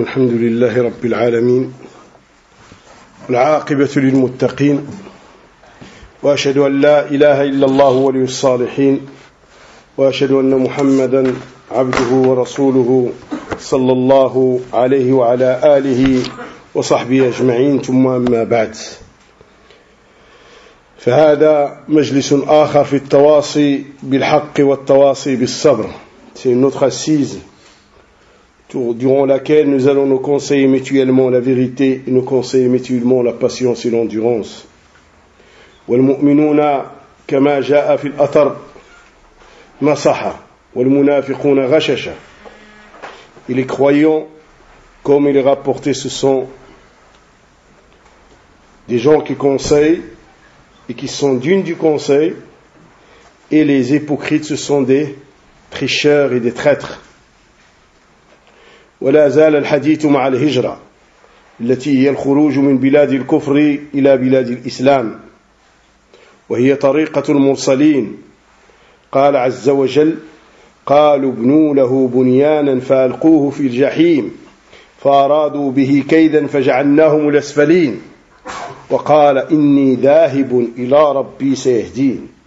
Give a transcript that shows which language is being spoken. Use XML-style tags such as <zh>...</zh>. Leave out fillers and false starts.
<ar>الحمد لله رب العالمين، العاقبة للمتقين، وأشهد أن لا إله إلا الله ولي الصالحين، وأشهد أن محمدا عبده ورسوله صلى الله عليه وعلى آله وصحبه أجمعين. ثم أما بعد، فهذا مجلس آخر في التواصي بالحق والتواصي بالصبر.</ar> <fr>C'est une autre assise durant laquelle nous allons nous conseiller mutuellement la vérité et nous conseiller mutuellement la patience et l'endurance.</fr> <ar>والمؤمنون كما جاء في الأثر مصحة والمنافقون غششة.</ar> <fr>Et les croyants, comme il est rapporté, ce sont des gens qui conseillent et qui sont dignes du conseil, et les hypocrites, ce sont des tricheurs et des traîtres.</fr> <ar>ولا زال الحديث مع الهجرة التي هي الخروج من بلاد الكفر إلى بلاد الإسلام وهي طريقة المرسلين. قال عز وجل: قالوا ابنوا له بنيانا فألقوه في الجحيم فأرادوا به كيدا فجعلناهم الأسفلين وقال إني ذاهب إلى ربي سيهدين.</ar>